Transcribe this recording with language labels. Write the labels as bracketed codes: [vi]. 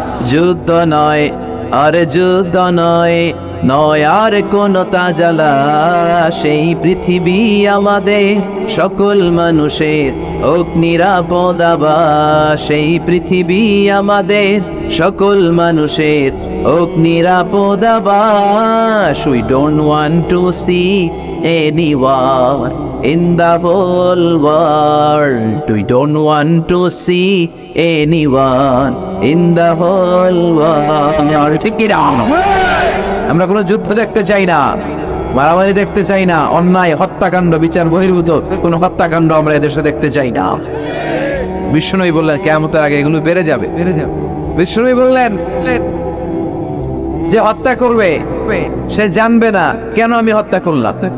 [bn] যুদ্ধ নয়, আরে যুদ্ধ নয়, নয় আর কোন তাজালা, সেই পৃথিবী আমাদের সকল মানুষের হোক নিরাপদ আবাস, সেই পৃথিবী আমাদের সকল মানুষের হোক নিরাপদ আবাস। [en] We don't want to see any war in the whole world. We don't want to see anyone in the whole world. [bn] ঠিক কি না? আমরা কোনো যুদ্ধ দেখতে চাই না, মারামারি দেখতে চাই না, অন্যায় হত্যাকাণ্ড, বিচার বহির্ভূত কোনো হত্যাকাণ্ড আমরা এদেশে দেখতে চাই না। বিশ্বনবী বললেন কিয়ামতের আগে এগুলো বেড়ে যাবে, বেড়ে যাবে। বিশ্বনবী বললেন যে হত্যা করবে সে জানবে না কেন আমি হত্যা করলাম।